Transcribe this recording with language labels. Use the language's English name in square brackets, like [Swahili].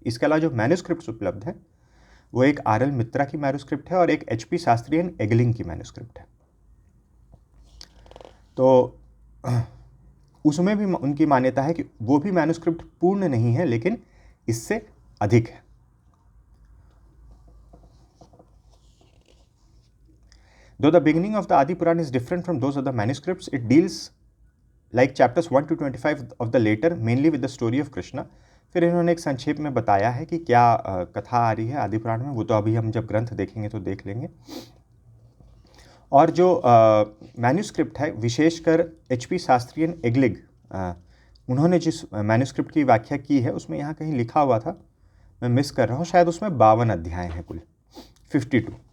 [Hindi] इसके अलावा जो मैन्युस्क्रिप्ट्स उपलब्ध है वो एक आर.एल. मित्रा की मैन्युस्क्रिप्ट है और एक H.P. शास्त्री एंड एगलिंग की मैन्युस्क्रिप्ट है। तो उसमें भी उनकी मान्यता है कि वो भी मैन्युस्क्रिप्ट पूर्ण नहीं है, लेकिन इससे अधिक है। [English] Though the beginning of the Adi Puran is different from those of the manuscripts, it deals like chapters 1 to 25 of the later mainly with the story of Krishna. [Hindi] फिर इन्होंने एक संक्षेप में बताया है कि क्या कथा आ रही है आदि पुराण में, वो तो अभी हम जब ग्रंथ देखेंगे तो देख लेंगे। और जो मैन्युस्क्रिप्ट है, विशेषकर H.P. शास्त्री एंड एगलिग, उन्होंने जिस मैन्युस्क्रिप्ट की व्याख्या की है उसमें यहाँ कहीं लिखा हुआ था, मैं मिस कर रहा हूँ, शायद उसमें 52 अध्याय हैं कुल, 52।